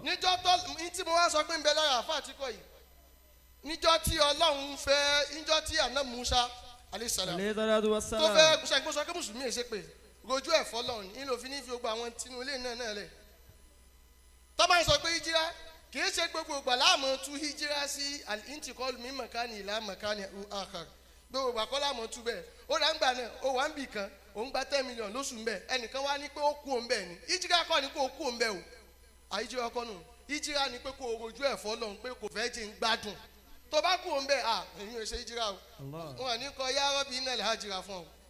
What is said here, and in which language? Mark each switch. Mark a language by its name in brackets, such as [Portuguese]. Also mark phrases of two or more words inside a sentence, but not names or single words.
[Yoruba] níjọ́ tó tí mo wá sọ pé ń bẹ lára àfáà Thicor yìí níjọ́ tí Ọlọ́run fẹ́ níjọ́ tí àná Musa alayhisalam tó fẹ́ ṣàgbọ́n sọ pé mùsùlùmí ẹ̀ ṣe pé rojú ẹ̀ fọ́lọ́run ní ló fi ní fi gbogbo àwọn tinú ilé náà lẹ̀. tó bá ń sọ pé hijira kì í ṣe gbogbo ìgbà láàmú tú hijira sí [Arabic] الانتقال من مكان إلى مكان آخر [Yoruba] gbogbo ìgbà kọ́ láàmú tú bẹ́ẹ̀ ó rà ń gbà náà ó wà ń bì kan òun gba 10 million lóṣù ń bẹ̀ ẹnìkan wá ní pé ó kú òun bẹ́ẹ̀ ni hijira kọ́ ni pé ó kú òun bẹ́ẹ̀ o àyíjira kọ́ nù hijira ni pé kó o rojú ẹ̀ fọ́lọ́run pé kò fẹ́ jẹ́ ń gbádùn tó bá kú òun bẹ́ẹ̀ èyí ò ṣe hijira o wọn ní kọ́ [Arabic] يا رب إن الهاجرة [Yoruba] fún ọ.